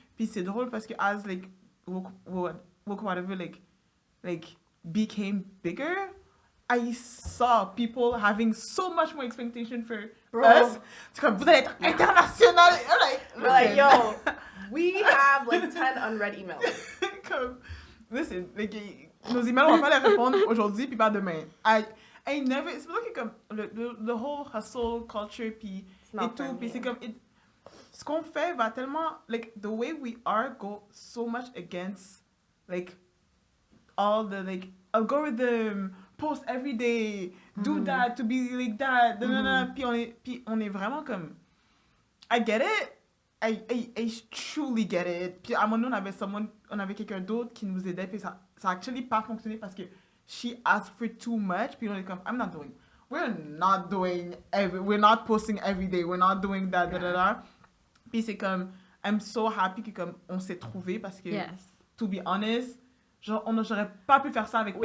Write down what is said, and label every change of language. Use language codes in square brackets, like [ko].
[fr] Puis c'est drôle parce que [en] as like whatever like became bigger, I saw people having so much more expectation for us. [fr] C'est comme, vous allez être international. [en] We're like, yo, we have like 10 unread emails. [fr] Comme, listen, like, nos emails, on va pas les répondre aujourd'hui puis pas demain. [en] I never, [fr] c'est pour ça que comme le whole hustle culture puis et tout, puis c'est comme, ce qu'on fait va tellement, like, [en] the way we are go so much against like all the like algorithm, post every day, do that to be like that, [fr] puis on est vraiment comme, [en] I get it, I truly get it. [fr] Puis à un moment donné, on avait quelqu'un d'autre qui nous aidait, puis ça a actually pas fonctionné parce que [en] she asked for too much, [fr] puis on est comme, [en] we're not posting every day, we're not doing that, [fr] Puis c'est comme, [en] I'm so happy [fr] que comme on s'est trouvé parce que, [en] to be honest, [fr] genre, j'aurais pas pu faire ça avec